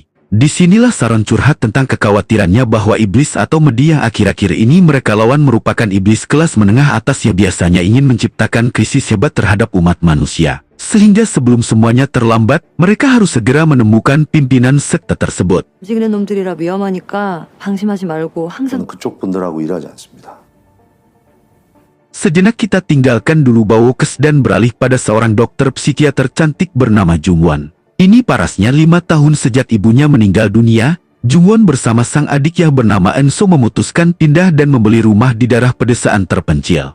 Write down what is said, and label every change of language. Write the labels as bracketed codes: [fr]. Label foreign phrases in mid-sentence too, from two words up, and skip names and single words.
[id] Disinilah Saron curhat tentang kekhawatirannya bahwa iblis atau Medi yang akhir-akhir ini mereka lawan merupakan iblis kelas menengah atas yang biasanya ingin menciptakan krisis hebat terhadap umat manusia. Sehingga sebelum semuanya terlambat, mereka harus segera menemukan pimpinan sekte tersebut. [ko] 움직이는 놈들이라 위험하니까 방심하지 말고 항상 저는 그쪽 분들하고 일하지 않습니다. [id] Sejenak kita tinggalkan dulu Bao Kes dan beralih pada seorang dokter psikiater cantik bernama Jungwon. Ini parasnya 5 tahun sejak ibunya meninggal dunia, Jungwon bersama sang adik yang bernama Enso memutuskan pindah dan membeli rumah di daerah pedesaan terpencil.